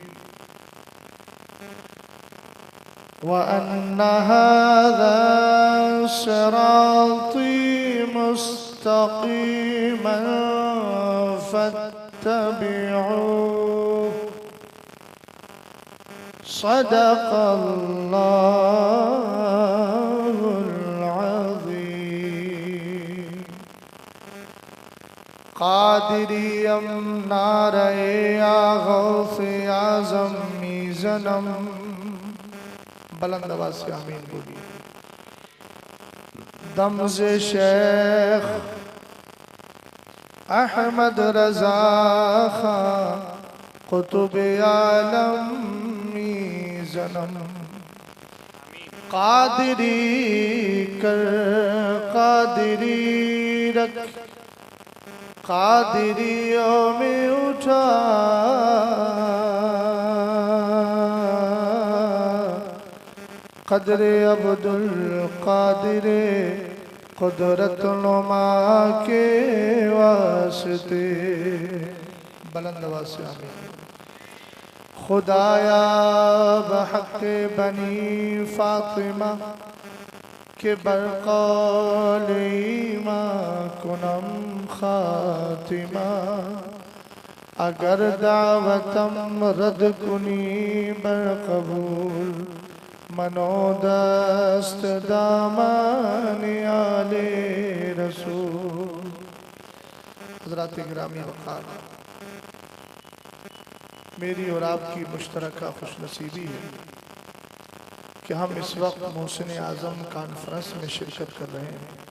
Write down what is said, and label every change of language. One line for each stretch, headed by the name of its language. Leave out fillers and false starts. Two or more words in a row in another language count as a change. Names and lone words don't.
Arabic: وأن هذا صراطي مستقيما فاتبعوه. صدق الله العظيم.
Persian: قادریم نعره یا غوث اعظم می‌زنم.
Urdu: بلند آواز سے آمین بولیے.
Persian: دم ز شیخ احمد رضا خاں قطب عالم می‌زنم.
Urdu: قادری کر قادری رکھ، قادریوں میں اٹھا، قدر عبد القادر قدرت نما کے واسطے. بلند آواز سے آمین.
Persian: خدایا بحق بنی فاطمه که بر قول ایمان کنم خاتمه. اگر دعوتم رد کنی بر قبول من و دست دامن آل رسول.
Urdu: حضرات گرامی وقار، میری اور آپ کی مشترکہ خوش نصیبی ہے کہ ہم اس وقت محسن اعظم کانفرنس میں شرکت کر رہے ہیں.